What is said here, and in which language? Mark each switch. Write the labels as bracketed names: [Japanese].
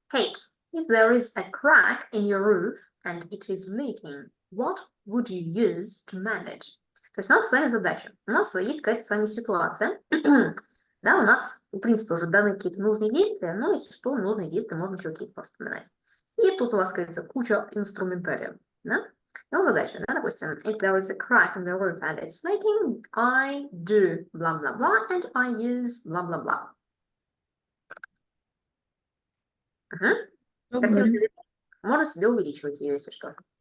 [English] Kate, if there is a crack in your roof and it is leaking, what would you use to mend it? [Russian] То есть у нас с вами задача. У нас есть какая-то с вами ситуация. Да, у нас, в принципе, уже даны какие-то нужные действия, но если что, нужные действия можно еще какие-то повспоминать. И тут у вас, кажется, куча инструментария. Да? Ну, задача, да, допустим, [English] if there is a crack in the roof and it's leaking, I do blah blah blah and I use blah blah blah. [Russian] Картинка Добре. можно себе увеличивать ее, если что.